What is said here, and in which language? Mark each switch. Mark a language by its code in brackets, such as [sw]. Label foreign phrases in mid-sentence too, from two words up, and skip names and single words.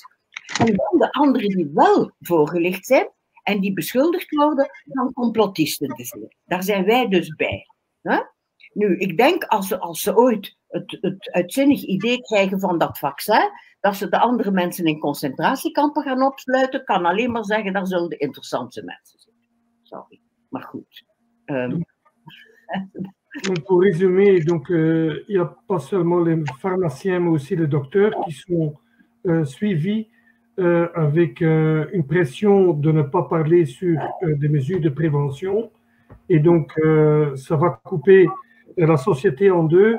[nl] En dan de anderen die wel voorgelicht zijn en die beschuldigd worden van complotisten te zijn. Daar zijn wij dus bij. Hè? Nu, ik denk als ze ooit het uitzinnig idee krijgen van dat vaccin, dat ze de andere mensen in concentratiekampen gaan opsluiten, kan alleen maar zeggen, daar zullen de interessante mensen zijn. Sorry. Maar goed. [fr] Donc, pour résumer, donc, il n'y a pas seulement les pharmaciens, mais aussi les docteurs qui sont suivis avec une pression de ne pas parler sur des mesures de prévention. Et donc, ça va couper la société en deux.